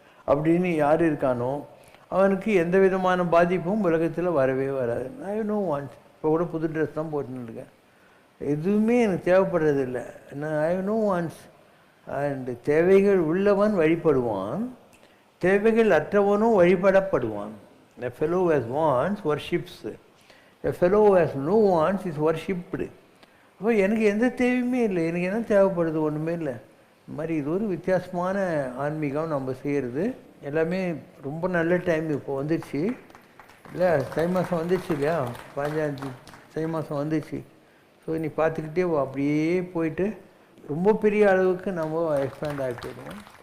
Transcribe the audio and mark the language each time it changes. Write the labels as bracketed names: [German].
[Tamil] அப்படின்னு யார் இருக்கானோ அவனுக்கு எந்த விதமான பாதிப்பும் உலகத்தில் வரவே வராது. [English] I no wants. [Tamil] இப்போ கூட புது ட்ரெஸ் தான் போட்டுன்னு இருக்கேன். எதுவுமே எனக்கு தேவைப்படுறதில்லை. [English] I no wants. [Tamil] அண்டு தேவைகள் உள்ளவன் வழிபடுவான், தேவைகள் அற்றவனும் வழிபடப்படுவான். [English] A fellow who has wants worships. A fellow who has no wants is worshipped. [Tamil] அப்போ எனக்கு எந்த தேவையுமே இல்லை, எனக்கு என்ன தேவைப்படுது, ஒன்றுமே இல்லை. இந்த மாதிரி இது ஒரு வித்தியாசமான ஆன்மீகம் நம்ம செய்கிறது. எல்லாமே ரொம்ப நல்ல டைம் இப்போ வந்துடுச்சு இல்லை, தை மாதம் வந்துடுச்சு இல்லையா, 15 தை மாதம் வந்துடுச்சு. ஸோ நீ பார்த்துக்கிட்டே அப்படியே போயிட்டு ரொம்ப பெரிய அளவுக்கு நம்ம எக்ஸ்பேண்ட் ஆகி போயிடுவோம்.